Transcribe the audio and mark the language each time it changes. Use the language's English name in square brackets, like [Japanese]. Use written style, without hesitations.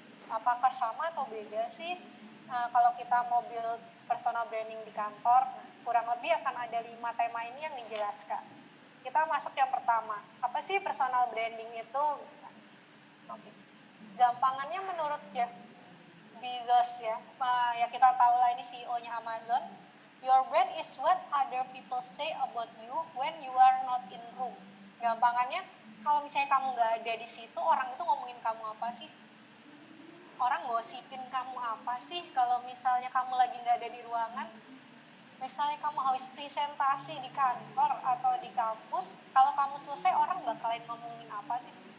[Indonesian] Apakah sama atau beda sih kalau kita mau build personal branding di kantor? Kurang lebih akan ada 5 tema ini yang dijelaskan. Kita masuk yang pertama, apa sih personal branding itu? Oke. Gampangannya menurut Jeff Bezos ya, ya kita tahu lah ini CEO-nya Amazon. [English] Your brand is what other people say about you when you are not in room. [Indonesian] Gampangannya, kalau misalnya kamu nggak ada di situ, orang itu ngomongin kamu apa sih? Orang gosipin kamu apa sih? Kalau misalnya kamu lagi nggak ada di ruangan, misalnya kamu harus presentasi di kantor atau di kampus, kalau kamu selesai orang bakalan ngomongin apa sih?